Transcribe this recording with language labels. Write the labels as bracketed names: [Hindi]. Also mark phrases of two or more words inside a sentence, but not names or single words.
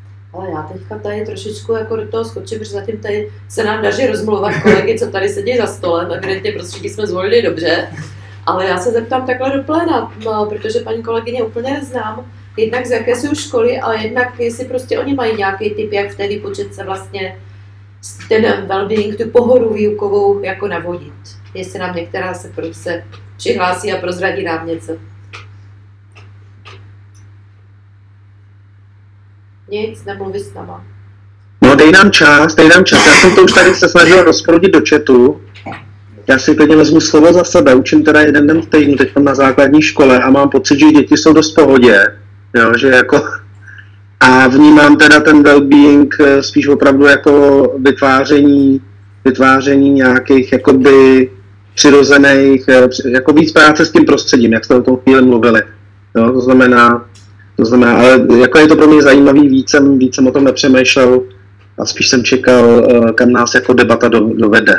[Czech] Ale já teďka tady trošičku jako do toho skočím, protože zatím tady se nám daří rozmluvat kolegy, co tady sedí za stolem, evidentně prostředí jsme zvolili dobře. Ale já se zeptám takhle do pléna, protože paní kolegyně úplně neznám, jednak z jaké jsou školy, ale jednak jestli prostě oni mají nějaký typ, jak v té výpočetce vlastně ten well-being, tu pohodu výukovou jako navodit. Jestli nám některá se prostě přihlásí a prozradí nám něco. Nic, nemluví s náma. No dej nám čas. Já jsem to už tady se snažil rozproudit do chatu. Já si klidně vezmu slovo za sebe, učím teda jeden den v týdnu teď na základní škole a mám pocit, že děti jsou dost v pohodě, jo, že jako a vnímám teda ten well-being spíš opravdu jako vytváření nějakých jakoby přirozených, jako víc práce s tím prostředím, jak jste o tom chvíli mluvili, jo, to znamená, ale jako je to pro mě zajímavý, víc jsem o tom nepřemýšlel a spíš jsem čekal, kam nás jako debata dovede.